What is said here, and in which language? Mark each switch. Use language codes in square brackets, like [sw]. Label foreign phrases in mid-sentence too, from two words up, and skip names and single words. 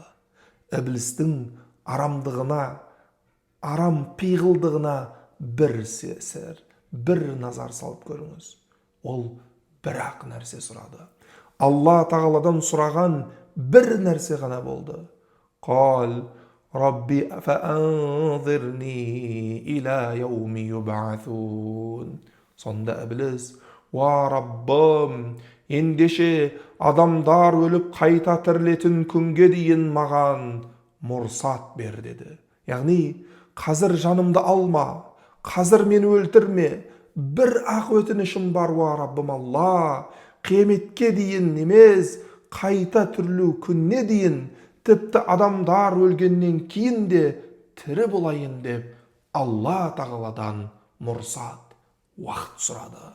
[kk] Іблістің арамдығына, арам пиғылдығына бір назар салып көріңіз. Ол бір-ақ нәрсе сұрады. Алла тағаладан сұраған бір нәрсе ғана болды. [ar] Қал, رب فأنظرني إلى يوم يبعثون. [kk] Сонда ібліс, уа Раббым, ендеше адамдар өліп қайта тірілетін күнге дейін маған мұрсат бер деді. Яғни, қазір жанымды алма, қазір мені өлтірме, бір ақ өтінішім бар, уа Раббым Алла, қияметке дейін емес, қайта тірілу күнне дейін, тіпті адамдар өлгеннен кейін де тірі болайын деп Алла тағаладан мұрсат, уақыт сұрады.